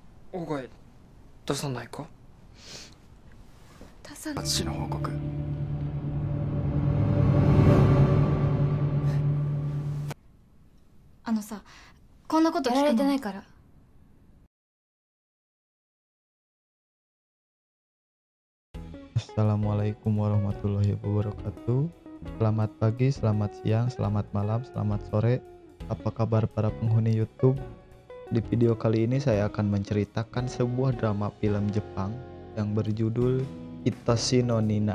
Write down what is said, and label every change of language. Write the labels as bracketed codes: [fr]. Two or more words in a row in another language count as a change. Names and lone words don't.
[ja] 大声出さないか。私の報告。あのさ、こんなこと聞くのやられてないから。 [ar] السلام عليكم ورحمة الله وبركاته. [id] Selamat pagi, selamat siang, selamat malam, selamat sore. Apa kabar para penghuni YouTube? Di video kali ini saya akan menceritakan sebuah drama film Jepang yang berjudul Hitoshi no Nina.